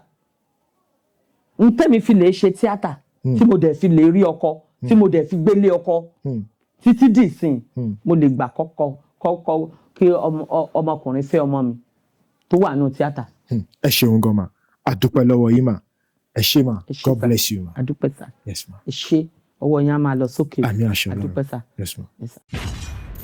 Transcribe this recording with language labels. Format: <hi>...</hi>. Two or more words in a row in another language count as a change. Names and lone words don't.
<yo>N tẹ́mi fi lè ṣe tíátà tí mo dẹ̀ fi lè rí ọkọ tí mo dẹ̀ fi gbélé ọkọ títí dìsìn, mo lè gbà kọ́kọ́ kí ọmọkùnrin fẹ́ ọmọ mi tó wà nínú tíátà. Ẹ ṣeun gan ma, a dúpẹ́ lọ́wọ́ yín mà. Ẹ ṣé mà,</yo> <en>God bless you mà.</en> <yo>A dúpẹ́ sà.</yo> <en>Yes ma.</en> <yo>Ẹ ṣé, ọwọ́ yín á máa lọ sókè. Àmín àṣẹ Ọlọ́run. A dúpẹ́ sà.</yo> <en>Yes ma. Yes, sir.</en>